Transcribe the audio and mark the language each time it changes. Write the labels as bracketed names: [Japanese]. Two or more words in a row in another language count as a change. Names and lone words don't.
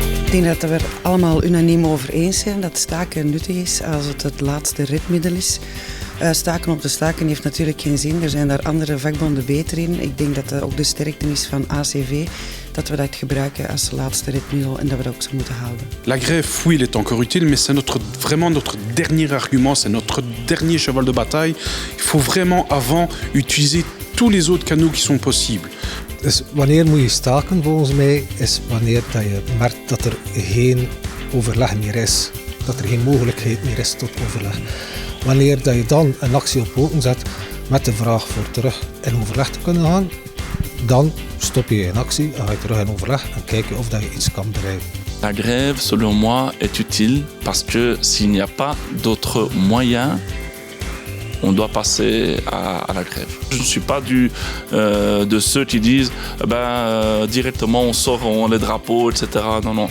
[Dutch] Ik denk dat we er allemaal unaniem over eens zijn dat staken nuttig is als het het laatste redmiddel is. Staken om te staken heeft natuurlijk geen zin. Er zijn daar andere vakbonden beter in. Ik denk dat dat ook de sterkte is van ACV, dat we dat gebruiken als laatste redmiddel en dat we dat ook zo moeten houden. [French] La grève, oui, elle est encore utile, mais c'est vraiment notre dernier argument, c'est notre dernier cheval de bataille. Il faut vraiment avant utiliser tous les autres canaux qui sont possibles. [Dutch] Dus wanneer moet je staken volgens mij, is wanneer dat je merkt dat er geen overleg meer is. Dat er geen mogelijkheid meer is tot overleg. Wanneer dat je dan een actie op poten zet met de vraag voor terug in overleg te kunnen gaan, dan stop je in actie en ga je terug in overleg en kijken of dat je iets kan bereiken. [French] La grève, selon moi, est utile parce que s'il n'y a pas d'autres moyens, on doit passer à la grève. Je ne suis pas de ceux qui disent directement on sort les drapeaux, etc. Non, non.